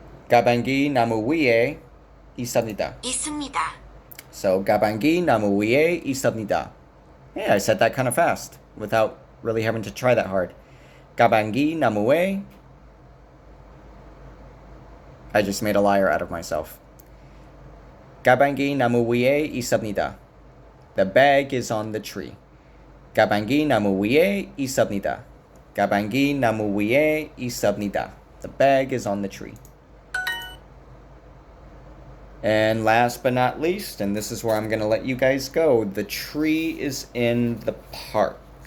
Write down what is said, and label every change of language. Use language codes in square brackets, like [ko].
[ko] 가방이 나무 위에 있습니다. 있습니다. So 가방이 나무 위에 있습니다. [en] Yeah, I said that kind of fast without really having to try that hard. [ko] 가방이 나무에 [en] I just made a liar out of myself. [ko] 가방이 나무 위에 있습니다. [en] The bag is on the tree. [ko] 가방이 나무 위에 있습니다. 가방이 나무 위에 있습니다. [en] The bag is on the tree. And last but not least, and this is where I'm going to let you guys go, the tree is in the park.